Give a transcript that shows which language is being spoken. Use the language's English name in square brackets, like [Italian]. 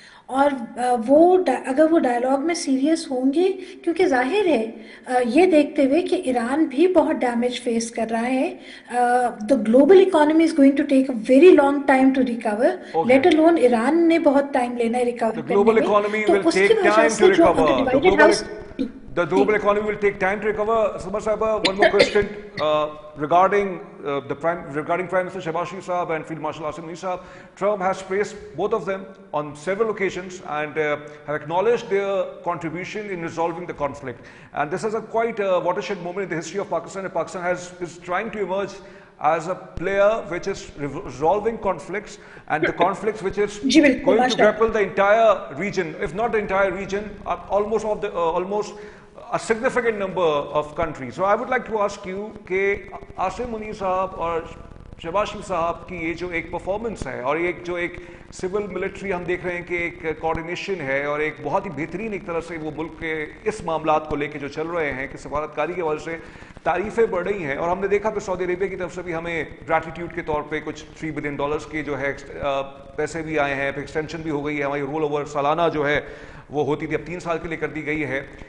[Urdu] اور وہ اگر وہ ڈائلاگ میں سیریس ہوں گے, کیونکہ ظاہر ہے یہ دیکھتے ہوئے کہ ایران بھی بہت ڈیمیج فیس کر رہا ہے, [English] the global economy is going to take a very long time to recover, [Urdu] let alone Iran نے بہت ٹائم لینا ہے ریکور کرنے میں. تو اس کی وجہ سے جو divided house [English] The global economy will take time to recover. Samar Sahaba, one more question regarding regarding Prime Minister Shehbaz Sharif Sahab and Field Marshal Asim Munir Sahab. Trump has praised both of them on several occasions and have acknowledged their contribution in resolving the conflict. And this is a quite watershed moment in the history of Pakistan. And Pakistan is trying to emerge as a player which is resolving conflicts, and the conflicts which is going to grapple the entire region, if not the entire region, almost a significant number of countries. So I would like to ask you [Urdu] کہ عاصم منیر صاحب اور شہباز شریف صاحب کی یہ جو ایک performance ہے اور ایک جو ایک سول ملٹری ہم دیکھ رہے ہیں کہ ایک کوارڈینیشن ہے اور ایک بہت ہی بہترین ایک طرح سے وہ ملک کے اس معاملات کو لے کے جو چل رہے ہیں کہ سفارتکاری کی وجہ سے تعریفیں بڑھ رہی ہیں. اور ہم نے دیکھا کہ سعودی عربیہ کی طرف سے بھی ہمیں گریٹیٹیوڈ کے طور پہ کچھ $3 بلین کے جو ہے پیسے بھی آئے ہیں, پھر ایکسٹینشن بھی ہو گئی ہے, ہماری رول اوور سالانہ جو ہے وہ ہوتی تھی اب 3 سال کے لیے کر دی گئی ہے.